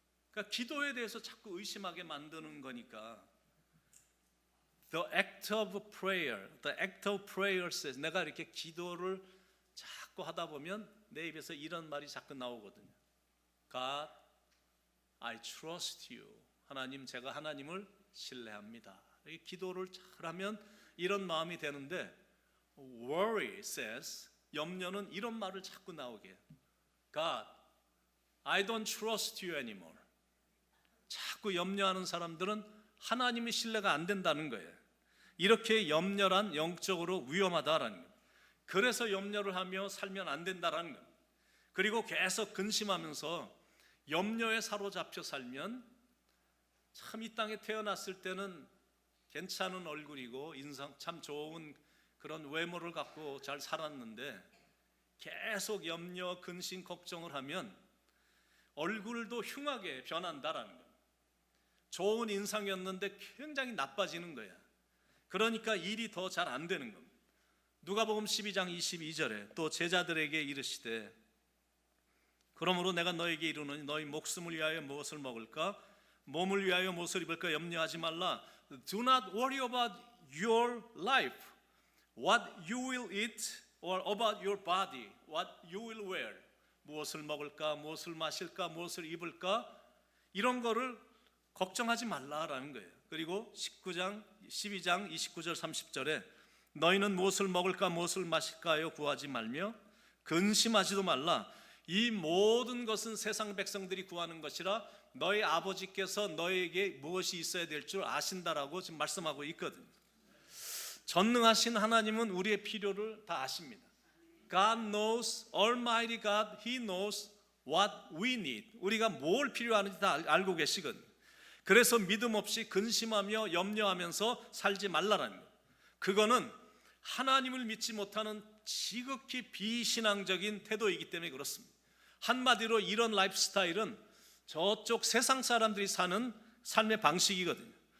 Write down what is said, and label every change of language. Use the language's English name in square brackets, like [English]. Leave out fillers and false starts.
[Korean] 그러니까 기도에 대해서 자꾸 의심하게 만드는 거니까. [English] The act of prayer says, [Korean] 내가 이렇게 기도를 자꾸 하다 보면 내 입에서 이런 말이 자꾸 나오거든요. [English] God, I trust you. [Korean] 하나님, 제가 하나님을 신뢰합니다. 기도를 잘하면 이런 마음이 되는데, [English] worry says, [Korean] 염려는 이런 말을 자꾸 나오게 해요. [English] God, I don't trust you anymore. [Korean] 자꾸 염려하는 사람들은 하나님의 신뢰가 안 된다는 거예요. 이렇게 염려란 영적으로 위험하다라는 거예요. 그래서 염려를 하며 살면 안 된다라는 거예요. 그리고 계속 근심하면서 염려에 사로잡혀 살면 참 이 땅에 태어났을 때는 괜찮은 얼굴이고 인상 참 좋은 그런 외모를 갖고 잘 살았는데, 계속 염려, 근심, 걱정을 하면 얼굴도 흉하게 변한다라는 거예요. 좋은 인상이었는데 굉장히 나빠지는 거야. 그러니까 일이 더 잘 안 되는 겁니다. 누가복음 12장 22절에 또 제자들에게 이르시되, 그러므로 내가 너에게 이르노니 너희 목숨을 위하여 무엇을 먹을까, 몸을 위하여 무엇을 입을까 염려하지 말라. [English] Do not worry about your life, what you will eat, or about your body, what you will wear. [Korean] 무엇을 먹을까, 무엇을 마실까, 무엇을 입을까, 이런 거를 걱정하지 말라라는 거예요. 그리고 12장 29절 30절에 너희는 무엇을 먹을까 무엇을 마실까요 구하지 말며 근심하지도 말라. 이 모든 것은 세상 백성들이 구하는 것이라 너희 아버지께서 너희에게 무엇이 있어야 될 줄 아신다라고 지금 말씀하고 있거든요. 전능하신 하나님은 우리의 필요를 다 아십니다. [English] God knows, Almighty God, He knows what we need. [Korean] 우리가 뭘 필요하는지 다 알고 계시거든요. 그래서 믿음 없이 근심하며 염려하면서 살지 말라라는 거예요. 그거는 하나님을 믿지 못하는 지극히 비신앙적인 태도이기 때문에 그렇습니다. 한마디로 이런 라이프 스타일은 저쪽 세상 사람들이 사는 삶의 방식이거든요.